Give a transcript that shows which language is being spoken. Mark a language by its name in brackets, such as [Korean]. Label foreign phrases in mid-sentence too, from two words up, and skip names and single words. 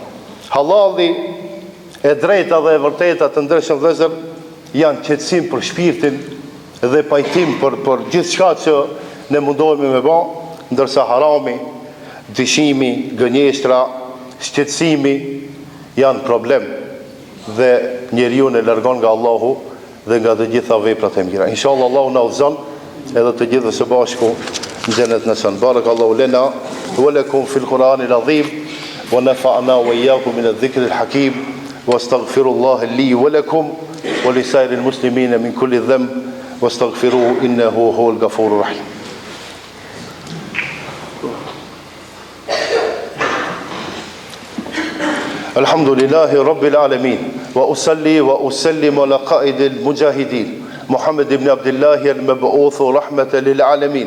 [Albanian] Halali e drejta dhe e vërteta të ndryshëm vëllezër janë qetësim për shpirtin dhe pajtim për gjithë shka që ne mundohemi me ba, ndërsa harami, dishimi, gënjeshtra, shqetësimi janë problem dhe njeriu e largon nga Allahu dhe nga të gjitha veprat e mira. Inshallah Allahu na udhëzon edhe të gjithë së bashku në xhenet në son. [Arabic] بارك الله لنا ولكم في القرآن العظيم ونفعنا وإياكم من الذكر الحكيم وأستغفر الله لي ولكم ولسائر المسلمين من كل ذنب واستغفروه إنه هو الغفور الرحيم. الحمد لله رب العالمين وأصلي وأسلم على قائد المجاهدين محمد بن عبد الله المبعوث رحمة للعالمين